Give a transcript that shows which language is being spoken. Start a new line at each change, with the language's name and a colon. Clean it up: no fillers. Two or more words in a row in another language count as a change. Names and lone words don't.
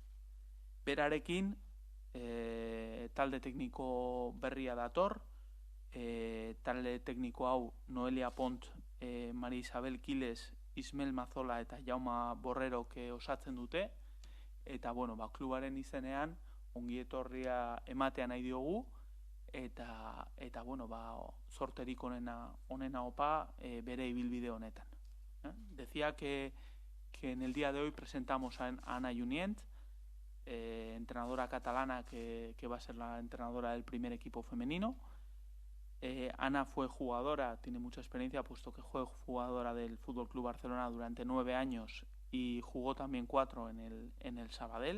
Basque: Berarekin talde tekniko berria dator, talde tekniko hau Noelia Pont, Maria Isabel Quiles, Ismael Mazola eta Jauma Borrerok osatzen dute, eta klubaren izenean ongietorria ematea nahi diogu, eta zorterik onena opa bere ibilbide honetan.
Spanish: Decía que en el día de hoy presentamos a Ana Junient, entrenadora catalana que va a ser la entrenadora del primer equipo femenino. Ana fue jugadora, tiene mucha experiencia, puesto que fue jugadora del Fútbol Club Barcelona durante 9 años y jugó también 4 en el Sabadell.